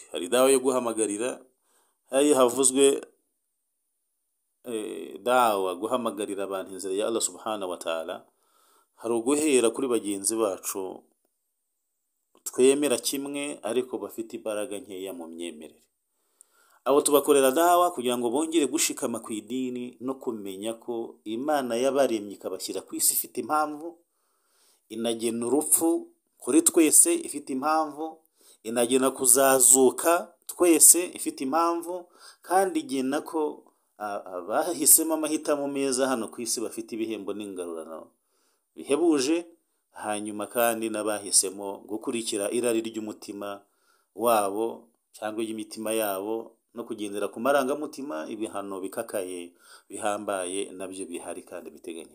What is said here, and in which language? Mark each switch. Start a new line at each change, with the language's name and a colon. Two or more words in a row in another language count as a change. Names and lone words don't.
Kinyarwanda: Hari da'wa yo guhamagarira, hari havuzwe da'wa guhamagarira abantu inzira ya Allah
Arabic: سبحانه وتعالى.
Kinyarwanda: Hari uguhera kuri bagenzi bacu twemera kimwe ariko bafite imbaraga nkeya mu myemerere. Abo tubakorera da'wa kugira ngo bongere gushikama ku idini no kumenya ko Imana yabaremye ikabashyira ku isi ifite impamvu, inagena urupfu kuri twese ifite impamvu, inagena kuzazuka twese ifite impamvu, kandi igena ko abahisemo amahitamo meza hano ku isi bafite ibihembo n'ingarurano bihebuje, hanyuma kandi n'abahisemo gukurikira irari ry'umutima wabo cyangwa y'imitima yabo no kugendera ku marangamutima, ibihano bikakaye bihambaye nabyo bihari kandi biteganyije.